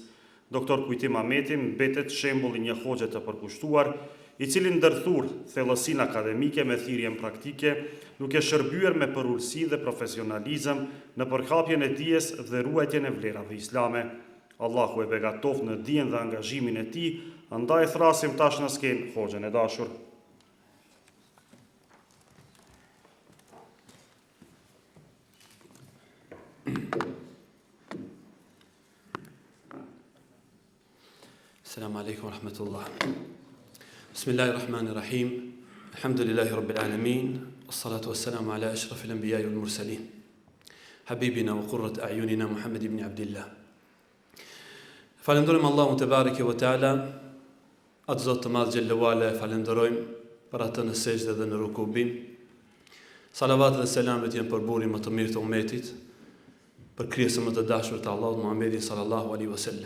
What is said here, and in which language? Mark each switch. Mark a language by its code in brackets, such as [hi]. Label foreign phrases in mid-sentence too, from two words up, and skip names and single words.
[sq] Doktor Kujtim Ahmeti mbetet shembull i një hoxhe të përkushtuar, i cili ndërthur thellësinë akademike me thirrjen praktike, duke shërbyer me përulësi dhe profesionalizëm në përkapjen e dijes dhe ruajtjen e vlerave islame. Allahu e begatoft në dijen dhe angazhimin e tij, andaj thrasim tash në skenë hoxhen e dashur. [ar] السلام عليكم ورحمة الله. بسم الله الرحمن الرحيم. الحمد لله رب العالمين. والصلاة والسلام على أشرف الأنبياء والمرسلين. حبيبنا وقرة أعيننا محمد بن عبد الله. [sq] Falenderojmë Allahun [ar] تبارك وتعالى, [sq] atë Zot të madh xhellewala, falenderojmë për atë në sejdë dhe në rukubim. Salavat dhe selamet janë për burin më të mirë të ummetit, për krijesën më të dashur të Allahut Muhammedin [ar] صلى الله عليه وسلم.